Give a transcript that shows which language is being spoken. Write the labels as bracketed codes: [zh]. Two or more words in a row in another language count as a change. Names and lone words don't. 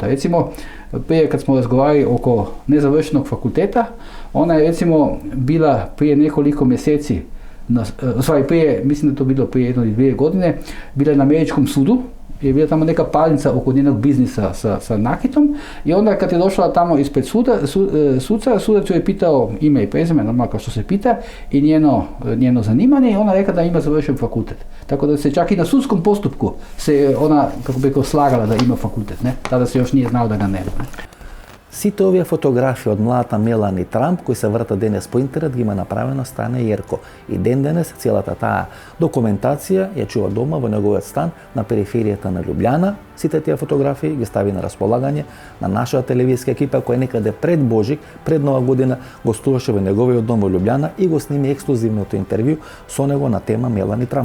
[sr] Recimo, prije kad smo razgovarali oko nezavršenog fakulteta, ona je recimo bila prije nekoliko mjeseci, mislim da to bilo prije 1 ili 2 godine, bila je na američkom sudu, je bila tamo neka parnica oko njenog biznisa sa nakitom i onda kad je došla tamo ispred sudac joj je pitao ime i prezime, normalno kao što se pita, i njeno zanimanje i ona rekla da ima završen fakultet. Tako da se čak i na sudskom postupku se ona, kako bi rekao, slagala da ima fakultet. Ne? Tada se još nije znao da ga nema. Ne? [mk] Сите овие фотографии од младата Мелани Трамп, кои се вртат денес по интернет, ги има направено Стане Јерко. И денес целата таа документација ја чува дома во неговиот стан на периферијата на Љубљана. Сите тие фотографии ги стави на располагање на нашата телевизија екипа која некаде пред Божик, пред Нова година, гостуваше во неговиот дом во Љубљана и го сними ексклузивното интервју со него на тема Мелани Трамп.